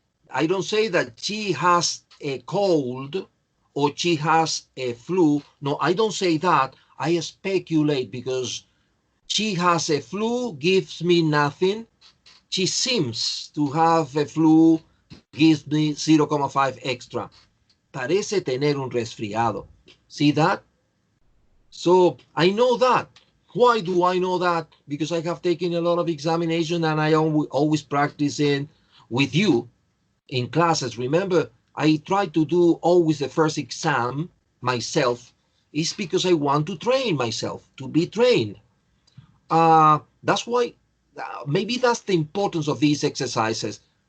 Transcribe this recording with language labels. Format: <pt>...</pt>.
<en>I don't say that she has a cold or she has a flu. No, I don't say that. I speculate, because she has a flu gives me nothing. She seems to have a flu gives me 0.5 extra.</en> <es>Parece tener un resfriado.</es> <en>See that? So I know that. Why do I know that? Because I have taken a lot of examination and I always practicing with you in classes. Remember, I try to do always the first exam myself. It's because I want to train myself, to be trained. That's why, maybe that's the importance of these exercises.</en>